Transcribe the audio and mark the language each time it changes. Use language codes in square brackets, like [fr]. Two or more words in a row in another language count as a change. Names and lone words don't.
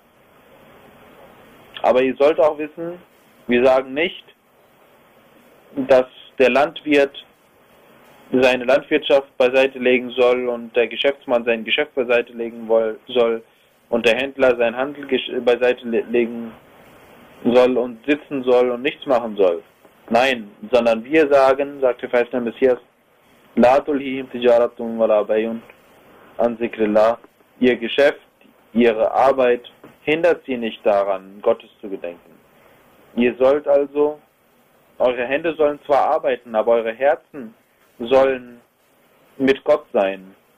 [de] Aber ihr sollt auch wissen, wir sagen nicht, dass der Landwirt seine Landwirtschaft beiseite legen soll und der Geschäftsmann sein Geschäft beiseite legen soll und der Händler sein Handel beiseite legen soll und sitzen soll und nichts machen soll. Nein, sondern wir sagen, sagt der verheißene Messias, [ar] لا تلهيهم تجارة ولا بيع عن ذكر الله, [de] ihr Geschäft, ihre Arbeit hindert sie nicht daran, Gottes zu gedenken. Ihr sollt also, eure Hände sollen zwar arbeiten, aber eure Herzen sollen mit Gott sein.